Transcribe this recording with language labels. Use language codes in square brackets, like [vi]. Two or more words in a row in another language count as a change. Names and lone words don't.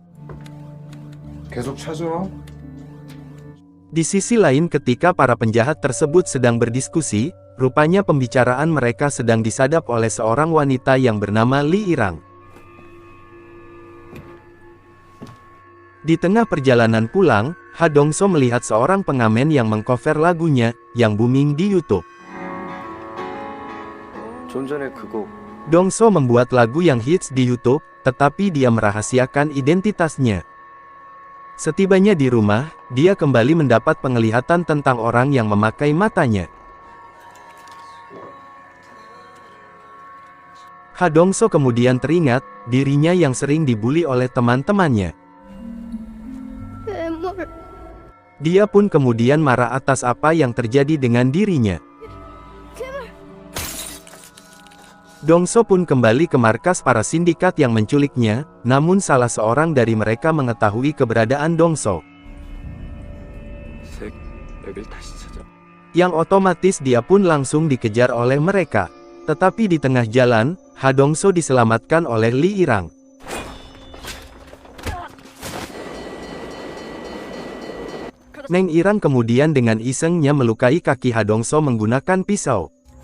[id] Di sisi lain ketika para penjahat tersebut sedang berdiskusi, rupanya pembicaraan mereka sedang disadap oleh seorang wanita yang bernama Lee Irang. Di tengah perjalanan pulang, Ha Dong-so melihat seorang pengamen yang mengcover lagunya, yang booming di YouTube. [ko] 좀 전에 그 곡 [id] Dongso membuat lagu yang hits di YouTube, tetapi dia merahasiakan identitasnya. Setibanya di rumah, dia kembali mendapat penglihatan tentang orang yang memakai matanya. Ha Dongso kemudian teringat, dirinya yang sering dibully oleh teman-temannya. Dia pun kemudian marah atas apa yang terjadi dengan dirinya. Dongso pun kembali ke markas para sindikat yang menculiknya, namun salah seorang dari mereka mengetahui keberadaan Dongso. [ko] 여길 다시 찾아. [id] Yang otomatis dia pun langsung dikejar oleh mereka. Tetapi di tengah jalan, Ha Dongso diselamatkan oleh Li Irang. Neng Irang kemudian dengan isengnya melukai kaki Ha Dongso menggunakan pisau.